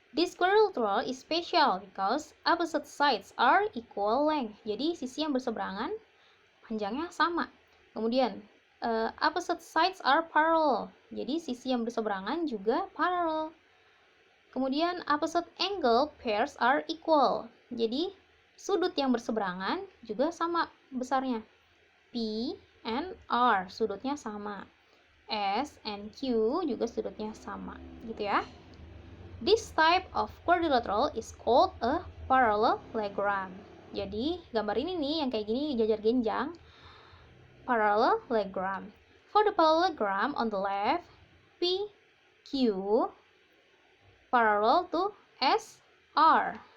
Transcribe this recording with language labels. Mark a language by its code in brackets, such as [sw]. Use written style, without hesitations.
[en] This quadrilateral is special because opposite sides are equal length. [id] Jadi sisi yang berseberangan panjangnya sama. Kemudian [en] opposite sides are parallel. [id] Jadi sisi yang berseberangan juga parallel. Kemudian [en] opposite angle pairs are equal. [id] Jadi sudut yang berseberangan juga sama besarnya. P and R sudutnya sama. S and Q juga sudutnya sama, gitu ya. [en] This type of quadrilateral is called a parallelogram. [id] Jadi gambar ini nih yang kayak gini jajar genjang, parallelogram. [en] For the parallelogram on the left, PQ parallel to SR.